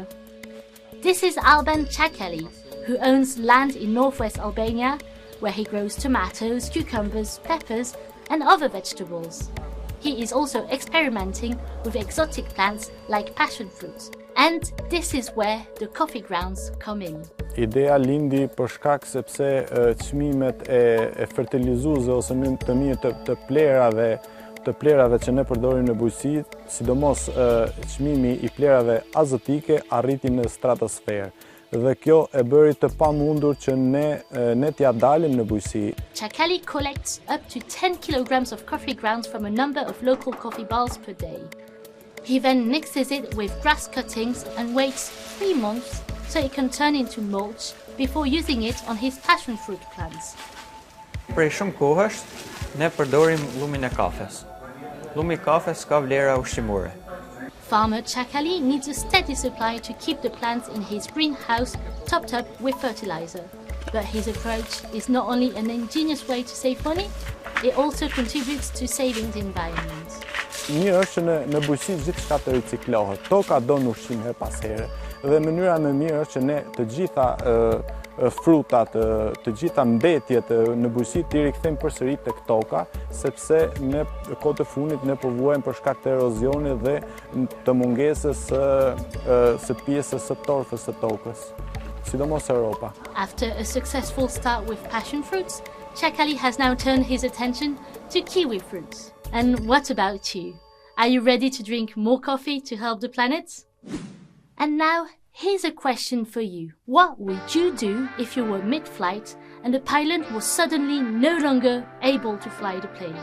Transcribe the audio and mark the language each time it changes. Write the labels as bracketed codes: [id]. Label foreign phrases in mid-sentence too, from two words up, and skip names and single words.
[en] This is Alban Chakali, who owns land in northwest Albania, where he grows tomatoes, cucumbers, peppers, and other vegetables. He is also experimenting with exotic plants like passion fruit. And this is where the coffee grounds come in. [sq] Ideja lindi për shkak sepse çmimet e fertilizuesve ose të plerave që ne përdorim në bujqësi, sidomos çmimi I plerave azotike arriti në stratosferë. Dhe kjo e bëri të pamundur që ne t'ja dalim në bujqësi. [en] Chakali collects up to 10 kilograms of coffee grounds from a number of local coffee bars per day. He then mixes it with grass cuttings and waits 3 months so it can turn into mulch before using it on his passion fruit plants. [sq] Prej shumë kohësh, ne përdorim lumin e kafes. Lumi I kafes ka vlera ushqimore. [en] Farmer Chakali needs a steady supply to keep the plants in his greenhouse topped up with fertilizer. But his approach is not only an ingenious way to save money, it also contributes to saving the environment. [sq] Mirë është që në bujqësi gjithçka të riciklohet. Toka don ushqim her pas here. Dhe mënyra më mirë është që ne të gjitha frutat, të gjitha mbetjet në bujqësi t'i rikthejmë përsëri tek toka, sepse ne kohë të fundit ne po vuajmë për shkak të erozionit dhe të mungesës së pjesës së torfës së tokës, sidomos Europa. [en] After a successful start with passion fruits, Chakali has now turned his attention to kiwi fruits. And what about you? Are you ready to drink more coffee to help the planet? And now, here's a question for you. What would you do if you were mid-flight and the pilot was suddenly no longer able to fly the plane?